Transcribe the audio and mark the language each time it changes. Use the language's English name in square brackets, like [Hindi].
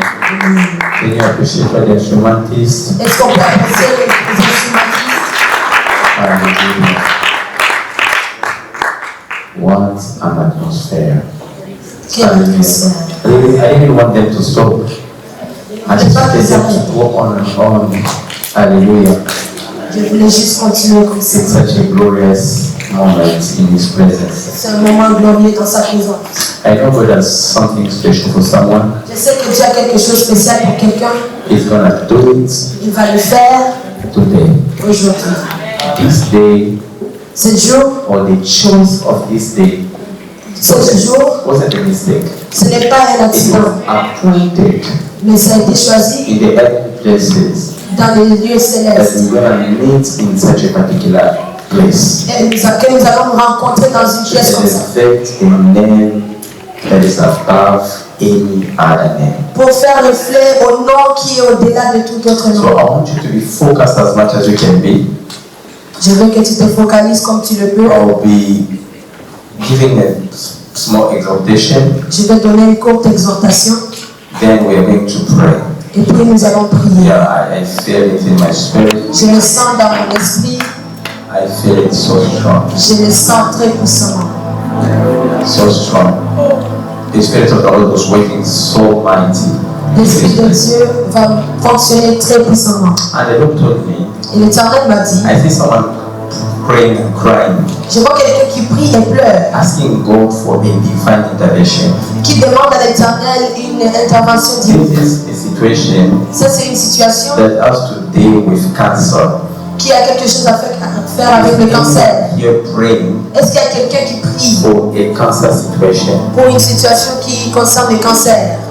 [English] Can you appreciate the instrumentist? [French] Est-ce qu'on peut apprécier les instrumentistes? [English] Hallelujah. What an atmosphere. [French] Quelle atmosphère. [English] I didn't want them to stop. I just wanted them to go on and on. Hallelujah. [French] Je voulais juste continuer comme ça. [English] It's such a glorious moment in His presence. [French] C'est un moment glorieux dans sa présence. [English] I know God has something special for someone. [French] Je sais que Dieu a quelque chose de spécial pour quelqu'un. [English] He's gonna do it [French] Il va le faire [English] today. [French] aujourd'hui. [English] This day, [French] Ce jour, [English] or the choice of this day, [French] ce jour, [English] wasn't a mistake. [French] ce n'est pas un [English] It [French] accident, [English] was appointed [French] mais ça a été choisi [English] in the heavenly places [French] dans les lieux célestes. [English] we're gonna meet in such a particular place. [French] Et que nous allons nous rencontrer dans une pièce comme ça. [English] Elevate a name that is above any other name. [French] Pour faire reflet au nom qui est au-delà de tout autre [English] So [French] nom. [English] I want you to be focused as much as you can be. [French] Je veux que tu te focalises comme tu le peux. [English] I'll be giving a small exhortation. [French] Je vais donner une courte exhortation [English] Then we are going to pray. [French] et puis nous allons prier. [English] Yeah, I feel it in my spirit. [French] Je le sens dans mon esprit, [English] I feel it so strong. [French] je le sens très puissamment. So strong. [English] The Spirit of the Lord was working so mighty. [French] L'Esprit de Dieu va fonctionner très puissamment. [English] And the Lord told me, [French] Et l'Éternel m'a dit, [English] I see someone praying and crying, [French] je vois quelqu'un qui prie et pleure, [English] asking God for a divine intervention. [French] qui demande à l'Éternel une intervention divine. [English] This is a situation [French] Ça, c'est une situation [English] that has to deal with cancer. [French] qui a quelque chose à faire avec le cancer. [English] You're praying [French] Est-ce qu'il y a quelqu'un qui prie [English] for a cancer situation. [French] pour une situation qui concerne le cancer?